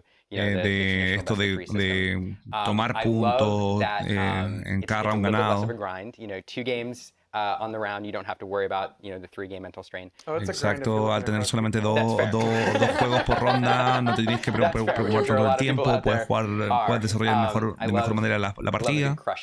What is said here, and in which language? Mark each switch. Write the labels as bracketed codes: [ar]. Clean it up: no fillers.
[es] De esto de tomar puntos en cada round ganado. [en] Two games on the round, you don't have to worry about the 3-game mental strain. [es] Exacto, al tener solamente dos juegos por ronda, no te tienes que preocupar todo el tiempo, puedes desarrollar de mejor manera la partida.